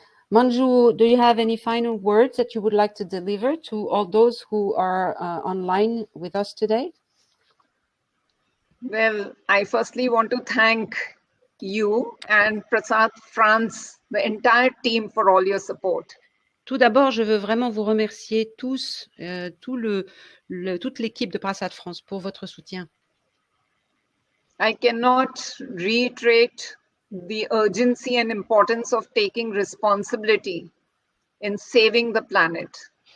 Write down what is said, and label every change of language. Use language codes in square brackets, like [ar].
[en] Manju, do you have any final words that you would like to deliver to all those who are online with us today? Well, I firstly want to thank you and Prasad France, the entire team, for all your support. [fr] Tout d'abord, je veux vraiment vous remercier tous, toute l'équipe de Prasad France pour votre soutien. [en] I cannot reiterate the urgency and importance of taking responsibility in saving the planet.